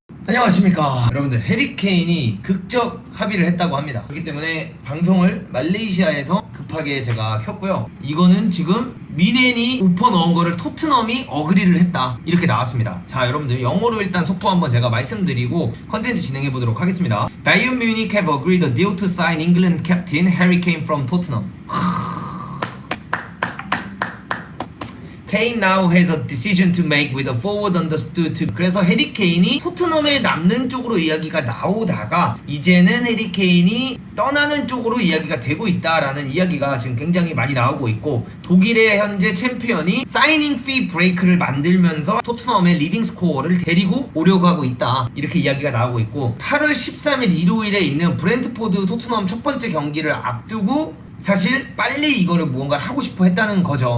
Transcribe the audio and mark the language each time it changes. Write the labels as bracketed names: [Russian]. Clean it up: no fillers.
[Korean] 안녕하십니까 여러분들. 해리케인이 극적 합의를 했다고 합니다. 그렇기 때문에 방송을 말레이시아에서 급하게 제가 켰고요. 이거는 지금 미넨이 오퍼 넣은 거를 토트넘이 어그리를 했다, 이렇게 나왔습니다. 자, 여러분들 영어로 일단 속보 한번 제가 말씀드리고 컨텐츠 진행해 보도록 하겠습니다. [English] Bayern Munich have agreed a deal to sign England captain Harry Kane from Tottenham. Kane now has a decision to make with a forward understood to. [Korean] 그래서 해리 케인이 토트넘에 남는 쪽으로 이야기가 나오다가 이제는 해리 케인이 떠나는 쪽으로 이야기가 되고 있다라는 이야기가 지금 굉장히 많이 나오고 있고, 독일의 현재 챔피언이 사이닝 피 브레이크를 만들면서 토트넘의 리딩 스코어를 데리고 오려고 하고 있다, 이렇게 이야기가 나오고 있고, 8월 13일 일요일에 있는 브렌트포드 토트넘 첫 번째 경기를 앞두고 사실 빨리 이거를 무언가를 하고 싶어 했다는 거죠.